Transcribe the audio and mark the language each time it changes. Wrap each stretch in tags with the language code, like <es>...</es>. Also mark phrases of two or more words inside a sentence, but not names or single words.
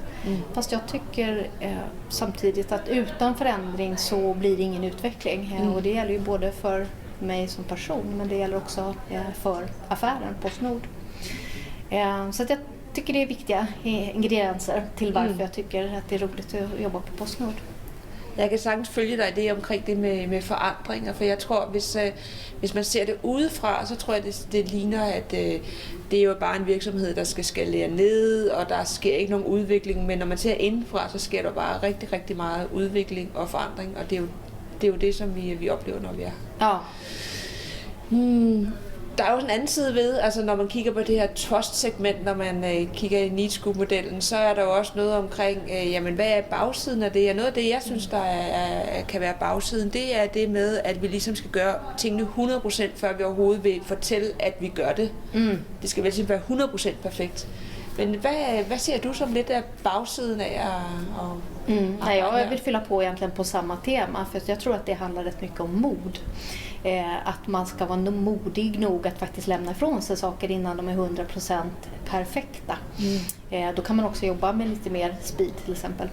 <sv>Fast jag tycker samtidigt att utan förändring så blir det ingen utveckling. Och det gäller ju både för mig som person, men det gäller också för affären PostNord. Så att jag tycker det är viktiga ingredienser till varför jag tycker att det är roligt att jobba på PostNord.</sv> <da>Jeg kan sagtens følge dig i det omkring det med forandringer, for jeg tror, hvis man ser det udefra, så tror jeg, det ligner, at det er jo bare en virksomhed, der skal skalere ned, og der sker ikke nogen udvikling, men når man ser indenfra, så sker der bare rigtig, rigtig meget udvikling og forandring, og det er jo det, som vi oplever, når vi er her. Ja. Der er jo en anden side ved, altså når man kigger på det her trust-segment, når man kigger i Need Scoop-modellen, så er der jo også noget omkring, jamen hvad er bagsiden af det? Og noget af det, jeg synes, der kan være bagsiden, det er det med, at vi ligesom skal gøre tingene 100%, før vi overhovedet vil fortælle, at vi gør det. Det skal vel simpelthen være 100% perfekt. Men vad ser du som lidt af bagsiden af</da> <sv>Nej, jag vill fylla på egentligen på samma tema, för jag tror att det handlar rätt mycket om mod. Att man ska vara modig nog att faktiskt lämna ifrån sig saker innan de är 100% perfekta. Då kan man också jobba med lite mer speed till exempel.</sv>